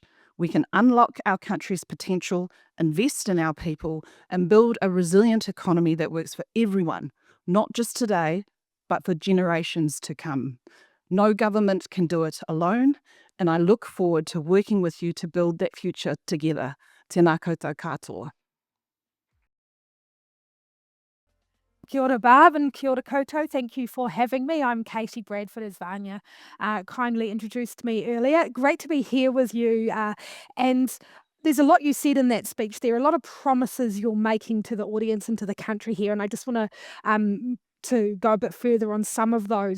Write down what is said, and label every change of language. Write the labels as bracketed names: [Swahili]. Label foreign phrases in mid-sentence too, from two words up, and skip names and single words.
[English] We can unlock our country's potential, invest in our people, and build a resilient economy that works for everyone, not just today, but for generations to come. No government can do it alone, and I look forward to working with you to build that future together. [Māori] Tēnā koutou katoa. Kia ora, Barb, and kia ora koutou. [English] Thank you for having me. I'm Katie Bradford, as Vanya kindly introduced me earlier. Great to be here with you. And there's a lot you said in that speech. There are a lot of promises you're making to the audience and to the country here. And I just want to go a bit further on some of those.